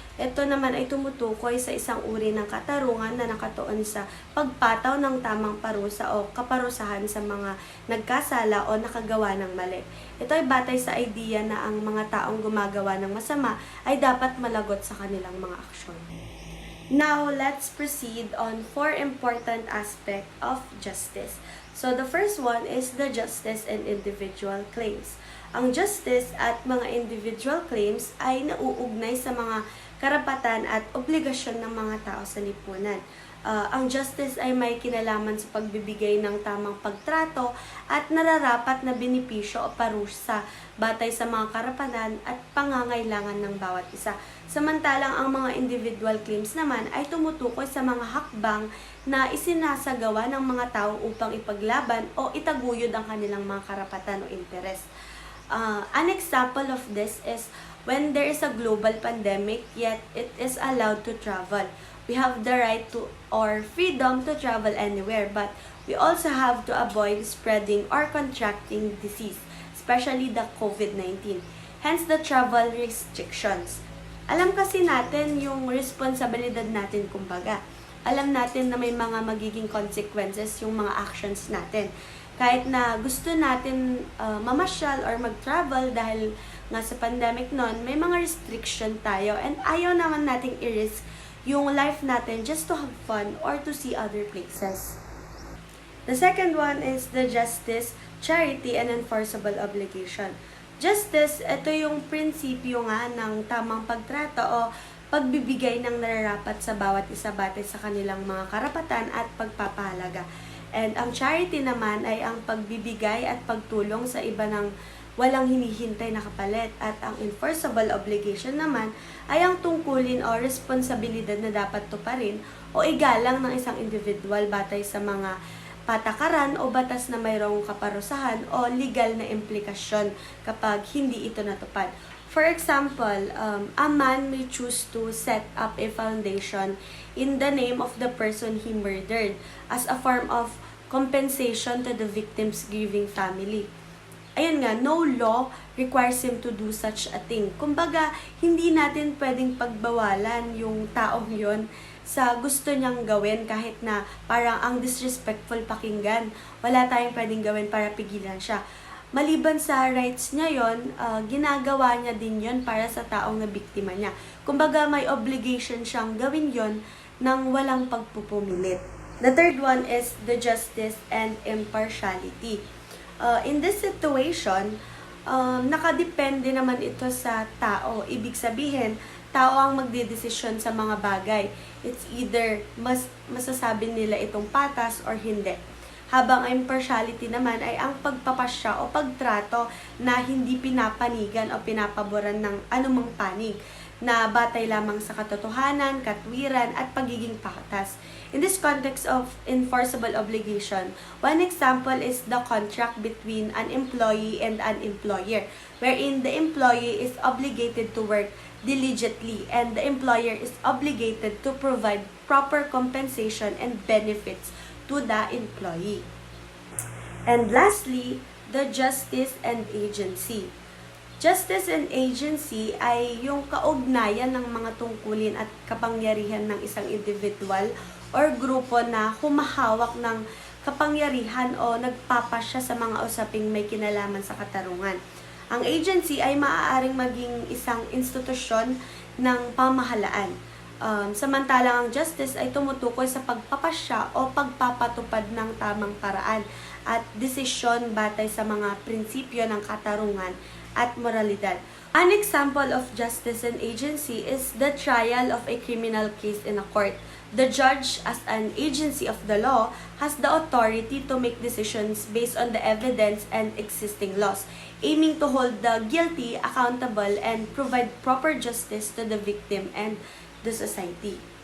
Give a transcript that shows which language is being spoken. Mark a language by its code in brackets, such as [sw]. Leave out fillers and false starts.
[tl] Ito naman ay tumutukoy sa isang uri ng katarungan na nakatuon sa pagpataw ng tamang parusa o kaparusahan sa mga nagkasala o nakagawa ng mali. Ito ay batay sa idea na ang mga taong gumagawa ng masama ay dapat malagot sa kanilang mga aksyon. [en] Now, let's proceed on 4 important aspects of justice. So, the first one is the justice and individual claims. [tl] Ang justice at mga individual claims ay nauugnay sa mga karapatan at obligasyon ng mga tao sa lipunan. Ang justice ay may kinalaman sa pagbibigay ng tamang pagtrato at nararapat na benepisyo o parusa batay sa mga karapatan at pangangailangan ng bawat isa. Samantalang ang mga individual claims naman ay tumutukoy sa mga hakbang na isinasagawa ng mga tao upang ipaglaban o itaguyod ang kanilang mga karapatan o interes. [en] An example of this is when there is a global pandemic yet it is allowed to travel. We have the right to or freedom to travel anywhere, but we also have to avoid spreading or contracting disease, especially the COVID-19. Hence the travel restrictions. [tl] Alam kasi natin yung responsibilidad natin, kumbaga. Alam natin na may mga magiging consequences yung mga actions natin. Kahit na gusto natin mamasyal or mag-travel dahil nga sa pandemic nun, may mga restriction tayo and ayaw naman nating i-risk yung life natin [en] just to have fun or to see other places. The second one is the justice, charity, and enforceable obligation. [tl] Justice, ito yung prinsipyo nga ng tamang pagtrato o pagbibigay ng nararapat sa bawat isa batay sa kanilang mga karapatan at pagpapahalaga. And ang charity naman ay ang pagbibigay at pagtulong sa iba ng walang hinihintay na kapalit. At ang enforceable obligation naman ay ang tungkulin o responsibilidad na dapat tuparin o igalang ng isang individual batay sa mga patakaran o batas na mayroong kaparusahan o legal na implikasyon kapag hindi ito natupad. [en] For example, a man may choose to set up a foundation in the name of the person he murdered as a form of compensation to the victim's grieving family. [tl] Ayun nga, no law requires him to do such a thing. Kumbaga, hindi natin pwedeng pagbawalan yung taong yon sa gusto niyang gawin kahit na parang ang disrespectful pakinggan. Wala tayong pwedeng gawin para pigilan siya. Maliban sa rights niya yon, ginagawa niya din yon para sa taong nabiktima niya. Kumbaga, may obligation siyang gawin yon nang walang pagpupumilit. [en] The third one is the justice and impartiality. In this situation, [tl] nakadepende naman ito sa tao. Ibig sabihin, tao ang magdedesisyon sa mga bagay. [en] It's either [tl] masasabi nila itong patas or hindi. Habang ang impartiality naman ay ang pagpapasya o pagtrato na hindi pinapanigan o pinapaboran ng anumang panig na batay lamang sa katotohanan, katwiran at pagiging patas. [en] In this context of enforceable obligation, one example is the contract between an employee and an employer, wherein the employee is obligated to work diligently and the employer is obligated to provide proper compensation and benefits to the employee. And lastly, the justice and agency. [tl] Justice and agency ay yung kaugnayan ng mga tungkulin at kapangyarihan ng isang individual or grupo na humahawak ng kapangyarihan o nagpapasya sa mga usaping may kinalaman sa katarungan. Ang agency ay maaaring maging isang institusyon ng pamahalaan. Samantalang ang justice ay tumutukoy sa pagpapasya o pagpapatupad ng tamang paraan at desisyon batay sa mga prinsipyo ng katarungan at moralidad. [en] An example of justice and agency is the trial of a criminal case in a court. The judge, as an agency of the law, has the authority to make decisions based on the evidence and existing laws, aiming to hold the guilty accountable and provide proper justice to the victim and the society.